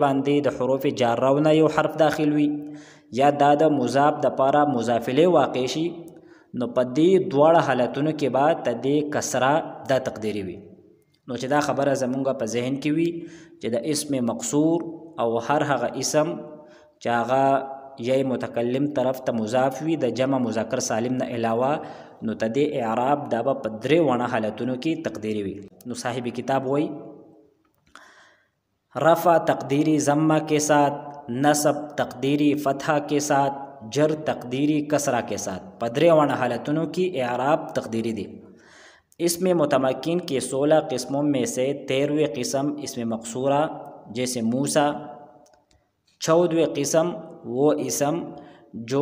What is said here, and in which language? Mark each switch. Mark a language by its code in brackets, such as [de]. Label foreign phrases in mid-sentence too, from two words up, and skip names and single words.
[ps] باندې د حروف جارونه یو حرف داخل وي یا دا د مضاف د پاره مضاف الیه واقع شي نو په دې 2 حالتونو کې بعد د دې کسره د تقدیری وي نو چې دا خبره زمونږ په ذهن کې وي چې د اسم مقصور او هر هغه اسم چې هغه یا متکلم طرف ته مضاف وي د جمع مذکر سالم نه علاوه نو د دې اعراب دا په 3 حالتونو کې تقدیری وي نو صاحب کتاب وایي [ur] رفع تقدیری ضمہ کے ساتھ نصب تقدیری فتحہ کے ساتھ جر تقدیری کسرہ کے ساتھ 3 حالتوں کی اعراب تقدیری دی اسم متمکن کے 16 قسموں میں سے 13ویں قسم اسم مقصورہ جیسے موسیٰ 14ویں قسم وہ اسم جو